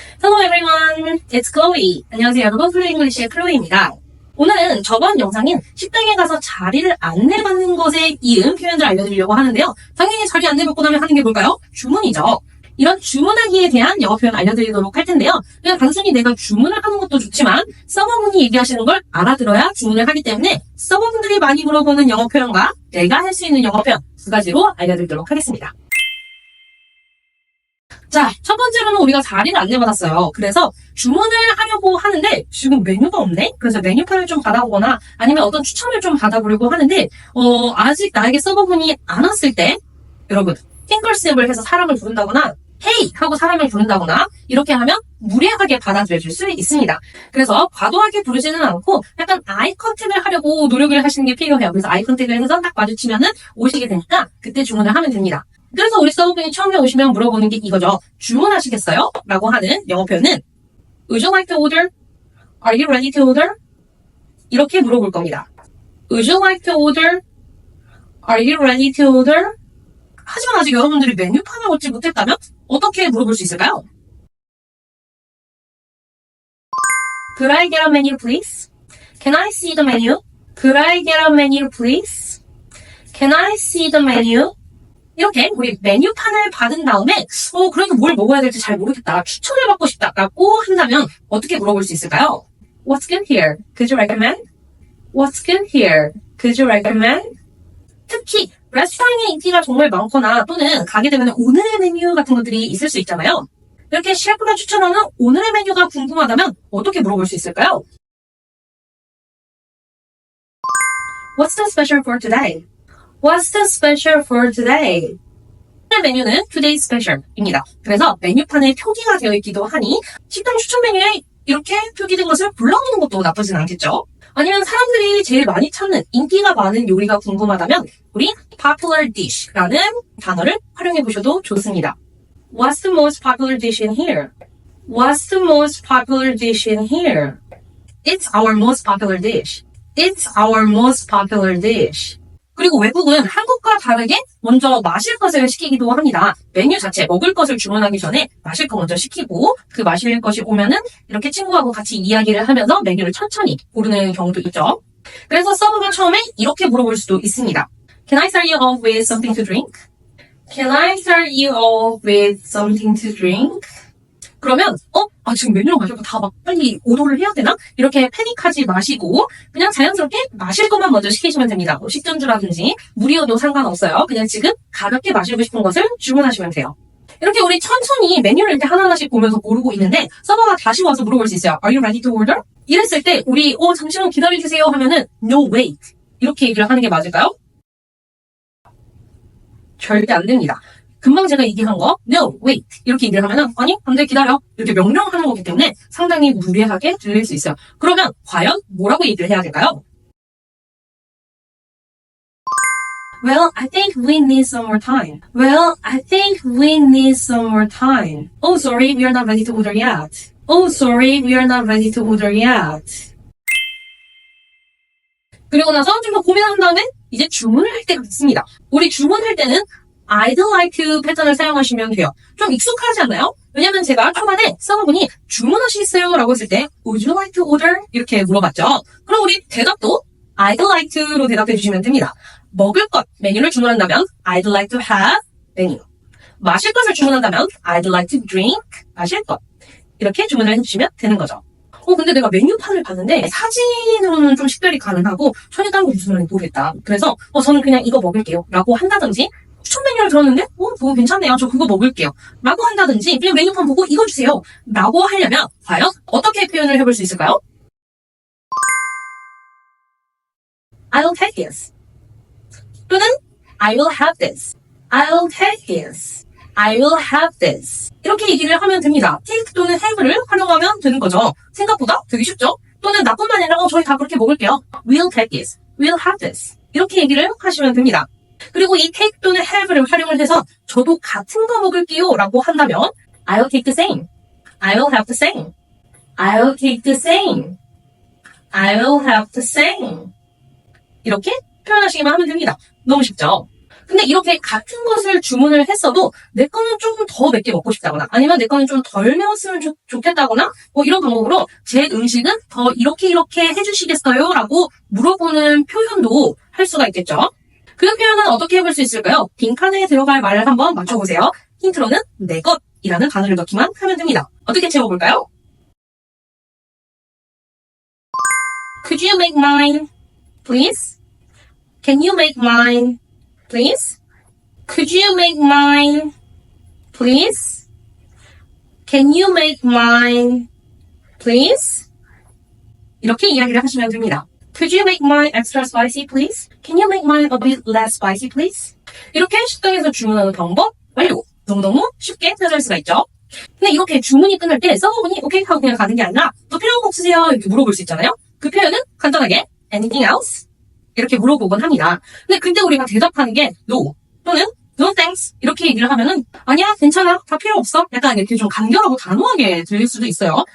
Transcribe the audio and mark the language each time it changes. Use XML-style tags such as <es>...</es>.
<en>Hello everyone, it's Chloe.</en> <ko>안녕하세요 여러분, 플루이 잉글리시의 클로이입니다. 오늘은 저번 영상인 식당에 가서 자리를 안내받는 것에 이은 표현들 알려드리려고 하는데요. 당연히 자리 안내받고 나면 하는 게 뭘까요? 주문이죠. 이런 주문하기에 대한 영어 표현 알려드리도록 할 텐데요. 그냥 단순히 내가 주문을 하는 것도 좋지만 서버분이 얘기하시는 걸 알아들어야 주문을 하기 때문에 서버분들이 많이 물어보는 영어 표현과 내가 할 수 있는 영어 표현 두 가지로 알려드리도록 하겠습니다. 자, 첫 번째로는 우리가 자리를 안내받았어요. 그래서 주문을 하려고 하는데 지금 메뉴가 없네? 그래서 메뉴판을 좀 받아보거나 아니면 어떤 추천을 좀 받아보려고 하는데 아직 나에게 서버분이 안 왔을 때 여러분, 핑거스냅을 해서 사람을 부른다거나 헤이! 하고 사람을 부른다거나 이렇게 하면 무례하게 받아들여질 수 있습니다. 그래서 과도하게 부르지는 않고 약간 아이 컨택을 하려고 노력을 하시는 게 필요해요. 그래서 아이 컨택을 해서 딱 마주치면은 오시게 되니까 그때 주문을 하면 됩니다. 그래서 우리 서버분이 처음에 오시면 물어보는 게 이거죠. 주문하시겠어요? 라고 하는 영어 표현은</ko> <en>Would you like to order? Are you ready to order?</en> <ko>이렇게 물어볼 겁니다.</ko> <en>Would you like to order? Are you ready to order?</en> <ko>하지만 아직 여러분들이 메뉴판을 얻지 못했다면 어떻게 물어볼 수 있을까요?</ko> <en>Could I get a menu please? Can I see the menu? Could I get a menu please? Can I see the menu?</en> <ko>이렇게 우리 메뉴판을 받은 다음에 그래도 뭘 먹어야 될지 잘 모르겠다. 추천을 받고 싶다라고 한다면 어떻게 물어볼 수 있을까요?</ko> <en>What's good here? Could you recommend? What's good here? Could you recommend?</en> <ko>특히 레스토랑의 인기가 정말 많거나 또는 가게 되면 오늘의 메뉴 같은 것들이 있을 수 있잖아요. 이렇게 셰프가 추천하는 오늘의 메뉴가 궁금하다면 어떻게 물어볼 수 있을까요? What's the special for today? What's the special for today? 오늘 메뉴는</ko> <en>Today's Special</en> <ko>입니다. 그래서 메뉴판에 표기가 되어 있기도 하니 식당 추천 메뉴에 이렇게 표기된 것을 불러오는 것도 나쁘진 않겠죠? 아니면 사람들이 제일 많이 찾는 인기가 많은 요리가 궁금하다면 우리 popular dish라는 단어를 활용해 보셔도 좋습니다.</ko> <en>What's the most popular dish in here? What's the most popular dish in here? It's our most popular dish. It's our most popular dish.</en> <ko>그리고 외국은 한국과 다르게 먼저 마실 것을 시키기도 합니다. 메뉴 자체, 먹을 것을 주문하기 전에 마실 거 먼저 시키고 그 마실 것이 오면은 이렇게 친구하고 같이 이야기를 하면서 메뉴를 천천히 고르는 경우도 있죠. 그래서 서버가 처음에 이렇게 물어볼 수도 있습니다.</ko> <en>Can I start you off with something to drink? Can I start you off with something to drink?</en> <ko>그러면 지금 메뉴로 가지고 다 막 빨리 오더를 해야 되나? 이렇게 패닉하지 마시고 그냥 자연스럽게 마실 것만 먼저 시키시면 됩니다. 뭐 식전주라든지 물이어도 상관없어요. 그냥 지금 가볍게 마시고 싶은 것을 주문하시면 돼요. 이렇게 우리 천천히 메뉴를 이렇게 하나하나씩 보면서 고르고 있는데 서버가 다시 와서 물어볼 수 있어요.</ko> <en>Are you ready to order?</en> <ko>이랬을 때 우리 잠시만 기다려주세요 하면은</ko> <en>No wait</en> <ko>이렇게 얘기를 하는 게 맞을까요? 절대 안 됩니다. 금방 제가 얘기한 거</ko> <en>No, wait</en> <ko>이렇게 얘기를 하면은 아니, 안 돼, 기다려 이렇게 명령하는 거기 때문에 상당히 무례하게 들릴 수 있어요. 그러면 과연 뭐라고 얘기를 해야 될까요?</ko> <en>Well, I think we need some more time. Well, I think we need some more time. Oh, sorry, we are not ready to order yet. Oh, sorry, we are not ready to order yet.</en> <ko>그리고 나서 좀 더 고민한 다음에 이제 주문을 할 때가 있습니다. 우리 주문할 때는</ko> <en>I'd like to</en> <ko>패턴을 사용하시면 돼요. 좀 익숙하지 않나요? 왜냐면 제가 초반에 서버분이 주문하시겠어요?</ko> <en>라고 했을 때 Would you like to order?</en> <ko>이렇게 물어봤죠. 그럼 우리 대답도</ko> <en>I'd like to</en> <ko>로 대답해 주시면 됩니다. 먹을 것, 메뉴를 주문한다면</ko> <en>I'd like to have</en> <ko>메뉴. 마실 것을 주문한다면</ko> <en>I'd like to drink</en> <ko>마실 것. 이렇게 주문을 해주시면 되는 거죠. 근데 내가 메뉴판을 봤는데 사진으로는 좀 식별이 가능하고 전혀 다른 거 무슨 말인지 모르겠다. 그래서 저는 그냥 이거 먹을게요. 라고 한다든지 추천 메뉴를 들었는데 그거 괜찮네요. 저 그거 먹을게요. 라고 한다든지 그냥 메뉴판 보고 이거 주세요. 라고 하려면 과연 어떻게 표현을 해볼 수 있을까요?</ko> <en>I'll take this.</en> <ko>또는</ko> <en>I will have this. I'll take this. I will have this.</en> <ko>이렇게 얘기를 하면 됩니다. take 또는 have를 활용하면 되는 거죠. 생각보다 되게 쉽죠? 또는 나뿐만 아니라 저희 다 그렇게 먹을게요.</ko> <en>We'll take this. We'll have this.</en> <ko>이렇게 얘기를 하시면 됩니다. 그리고 이 take 또는 have를 활용을 해서 저도 같은 거 먹을게요 라고 한다면</ko> <en>I'll take the same. I'll have the same. I'll take the same. I'll have the same.</en> <ko>이렇게 표현하시기만 하면 됩니다. 너무 쉽죠? 근데 이렇게 같은 것을 주문을 했어도 내 거는 조금 더 맵게 먹고 싶다거나 아니면 내 거는 좀 덜 매웠으면 좋겠다거나 뭐 이런 방법으로 제 음식은 더 이렇게 해주시겠어요? 라고 물어보는 표현도 할 수가 있겠죠. 그 표현은 어떻게 해볼 수 있을까요? 빈칸에 들어갈 말을 한번 맞춰보세요. 힌트로는 내 것이라는 단어를 넣기만 하면 됩니다. 어떻게 채워볼까요?</ko> <en>Could you make mine, please? Can you make mine, please? Could you make mine, please? Can you make mine, please?</en> <ko>이렇게 이야기를 하시면 됩니다.</ko> <en>Could you make mine extra spicy, please? Can you make mine a bit less spicy, please?</en> <ko>이렇게 식당에서 주문하는 방법 완료! 너무너무 쉽게 찾아낼 수가 있죠. 근데 이렇게 주문이 끝날 때 서버분이 오케이 하고 그냥 가는 게 아니라 또 필요한 거 없으세요? 이렇게 물어볼 수 있잖아요. 그 표현은 간단하게</ko> <en>anything else?</en> <ko>이렇게 물어보곤 합니다. 근데 그때 우리가 대답하는 게 no 또는</ko> <en>no thanks</en> <ko>이렇게 얘기를 하면은 아니야 괜찮아 다 필요 없어 약간 이렇게 좀 간결하고 단호하게 들릴 수도 있어요.</ko>